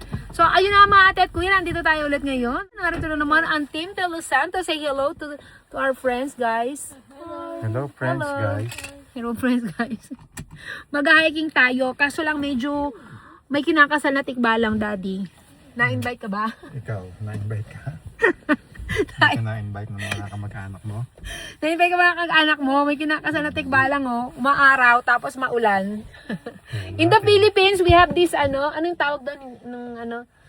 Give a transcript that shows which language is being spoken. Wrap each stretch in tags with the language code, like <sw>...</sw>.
<tl>So, ayun na mga ate at kuya, nandito tayo ulit ngayon. Narito na naman ang Team De Los Santos.</tl> <en>Say hello to our friends, guys. Hello, friends, Hello. guys. Hello, friends, guys.</en> <tl>Mag-hiking tayo. Kaso lang medyo may kinakasal na tikbalang, Daddy. Na-invite ka ba? Ikaw, na-invite ka? Hindi ka na-invite ng mga kamag-anak mo? Na-invite ka ba ng anak mo? May kinakasal na tikbalang, oh. Umaaraw, tapos maulan.</tl> <en>In the Philippines, we have this,</en> <tl>anong tawag doon?</tl>